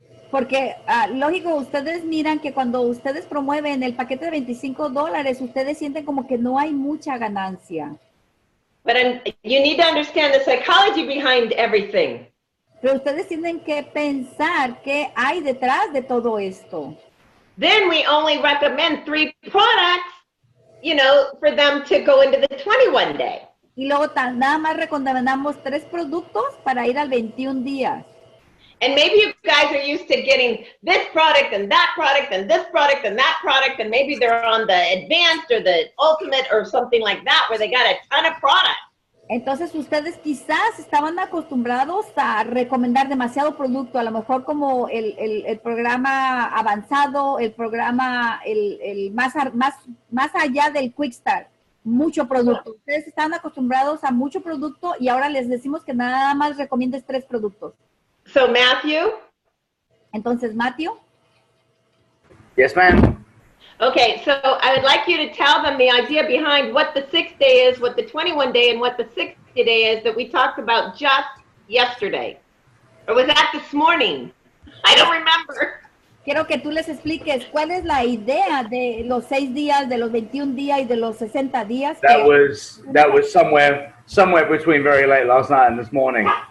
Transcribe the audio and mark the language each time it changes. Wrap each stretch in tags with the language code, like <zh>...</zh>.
<es>Porque, lógico, ustedes miran que cuando ustedes promueven el paquete de $25, ustedes sienten como que no hay mucha ganancia.</es> <en>But you need to understand the psychology behind everything.</en> <es>Pero ustedes tienen que pensar qué hay detrás de todo esto.</es> <en>Then we only recommend 3 products, you know, for them to go into the 21 day.</en> <es>Y luego nada más recomendamos 3 productos para ir al 21 días.</es> <en>And maybe you guys are used to getting this product and that product and this product and that product, and maybe they're on the advanced or the ultimate or something like that where they got a ton of products.</en> <es>Entonces ustedes quizás estaban acostumbrados a recomendar demasiado producto, a lo mejor como el programa avanzado, el programa el más allá del Quick Start, mucho producto. Ustedes estaban acostumbrados a mucho producto y ahora les decimos que nada más recomiendes 3 productos.</es> <en>So Matthew?</en> <es>Entonces, Matthew.</es> <en>Yes, ma'am. Okay, so I would like you to tell them the idea behind what the 6 day is, what the 21 day, and what the 60 day is that we talked about just yesterday. Or was that this morning? I don't remember.</en> <es>Quiero que tú les expliques cuál es la idea de los 6 días, de los 21 días y de los 60 días.</es> <en>That was somewhere between very late last night and this morning.</en>